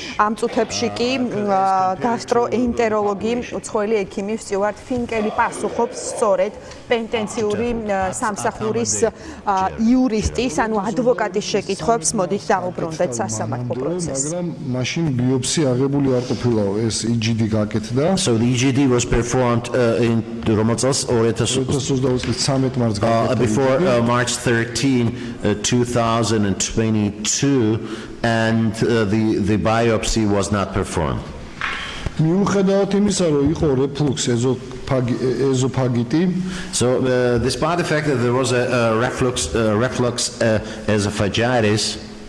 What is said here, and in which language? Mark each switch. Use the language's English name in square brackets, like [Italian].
[Georgian] ამ წუთებში კი გასტროენტეროლოგი, უცხოელი ექიმი სტიუარტ ფინკელი პასუხობს სწორედ პენტენციური სამსახურის იურისტის, ანუ ადვოკატის შეკითხვებს. მოდით დავუბრუნდეთ სასამართლო პროცესს. მაგრამ მაშინ ბიოპსი აღებული არ ყოფილაო, ეს EGD გაკეთდა. [English] So the EGD was performed in რომელსაც [Georgian] 2022 წლის 13 მარტს გაკეთდა. [English] Before March 13, 2022 and the biopsy was not performed. [Georgian] მიუხედავად იმისა, რომ იყო რეფლუქს ეზოფაგიტი, [English] so despite the fact that there was a reflux esophagitis,